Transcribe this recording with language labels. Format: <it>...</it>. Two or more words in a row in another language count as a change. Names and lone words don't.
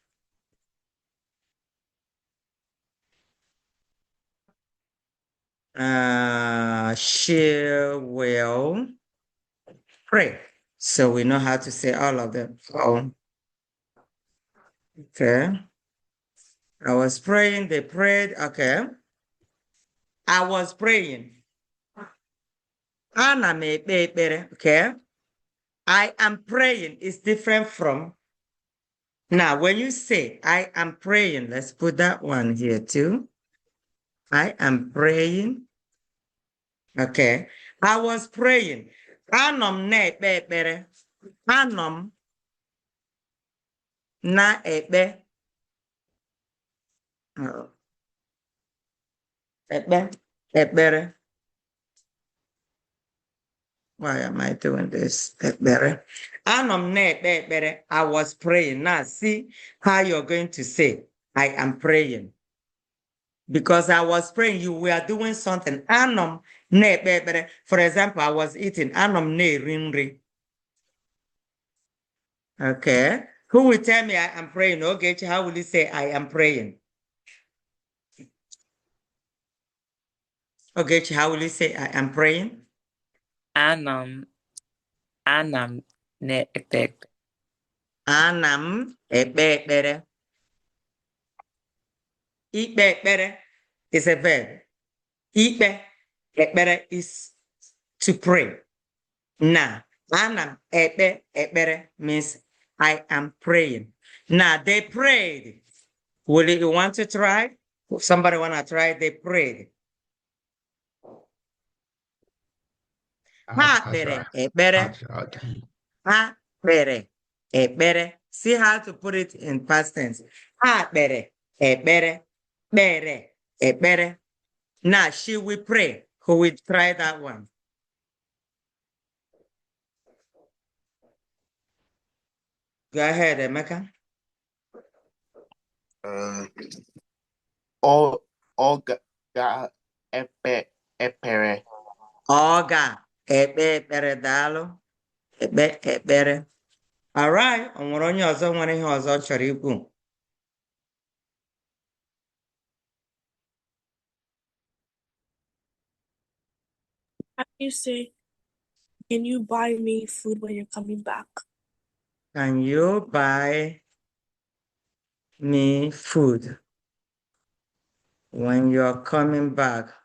<en>She will pray. So we know how to say all of them. Oh, okay. I was praying, they prayed, okay. I was praying.</en> <ig>Ana m ekpe ekpere,</ig> <en>okay. I am praying is different from. Now, when you say I am praying, let's put that one here too. I am praying. Okay. I was praying.</en> <ig>Anom na ekpe ekpere. Anom na ekpe. Ekpe. Ekpere.</ig> <en>Why am I doing this?</en> <ig>Ekpere. Anom na ekpe ekpere. I was praying.</ig> <en>Now see how you're going to say I am praying. Because I was praying, you were doing something. Anom na ekpe ekpere. For example, I was eating.</en> <ig>Anom na eri nri.</ig> <en>Okay. Who will tell me I am praying? Okay, how will you say I am praying? Okay, how will you say I am praying?</en> <ig>Anam ne ekpe. Anam ekpe ekpere. Ikpe ekpere</ig> <en>is a verb.</en> <ig>Ikpe ekpere</ig> <en>is to pray. Now,</en> <ig>anam ekpe ekpere</ig> <en>means I am praying. Now, they prayed. Will you want to try? Somebody want to try? They prayed.</en> <ig>Ha bere ekpere. Ha bere ekpere.</ig> <en>See how to put it in past tense.</en> <ig>Ha bere ekpere. Bere ekpere.</ig> <en>Now she will pray. Who will try that one? Go ahead, Emeka.</en> <ig>Olga epere. Oga ekpere daalụ. Ekpere.</ig> <en>All right.</en> <ig>O nwere onye ọzọ nwere ihe ọzọ chọrọ ikwu?</ig> <en>How do you say, can you buy me food when you're coming back? Can you buy me food when you're coming back?</en>